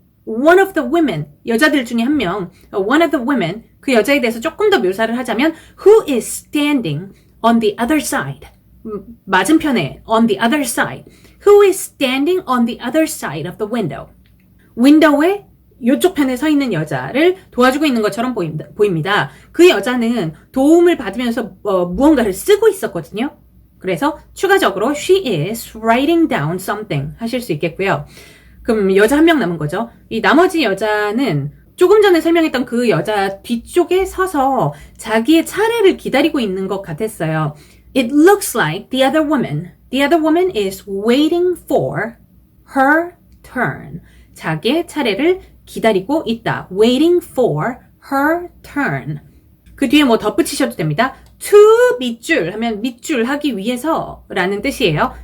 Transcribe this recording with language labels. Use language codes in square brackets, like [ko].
[en] one of the women [ko] 여자들 중에 한 명 [en] one of the women [ko] 그 여자에 대해서 조금 더 묘사를 하자면 [en] who is standing on the other side [ko] 맞은편에 [en] on the other side who is standing on the other side of the window [ko] 윈도우에 이쪽 편에 서 있는 여자를 도와주고 있는 것처럼 보입니다. 그 여자는 도움을 받으면서 무언가를 쓰고 있었거든요. 그래서 추가적으로 [en] she is writing down something [ko] 하실 수 있겠고요. 그럼 여자 한 명 남은 거죠. 이 나머지 여자는 조금 전에 설명했던 그 여자 뒤쪽에 서서 자기의 차례를 기다리고 있는 것 같았어요. [en] It looks like the other woman is waiting for her turn. [ko] 자기의 차례를 기다리고 있다. [en] Waiting for her turn. [ko] 그 뒤에 뭐 덧붙이셔도 됩니다. to 밑줄 하면 밑줄 하기 위해서 라는 뜻이에요.